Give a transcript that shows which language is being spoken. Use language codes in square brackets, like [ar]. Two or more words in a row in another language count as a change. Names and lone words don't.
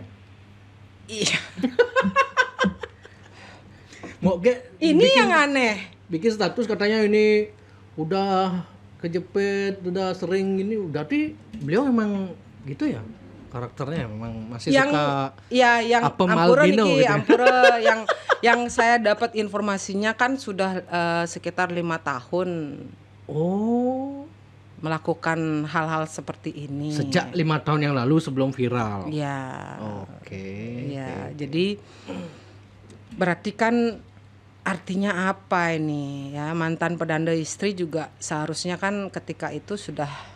[id] Iya. Ini yang aneh. Bikin status katanya ini udah kejepit, udah sering ini, berarti beliau memang gitu ya karakternya, memang masih suka yang [ban] ampura niki, [id] gitu. Ampura yang saya dapat informasinya kan sudah sekitar 5 tahun melakukan hal-hal seperti ini sejak 5 tahun yang lalu sebelum viral. Ya. Oke. Ya, jadi berarti kan artinya apa ini ya, mantan pedanda istri juga seharusnya kan ketika itu sudah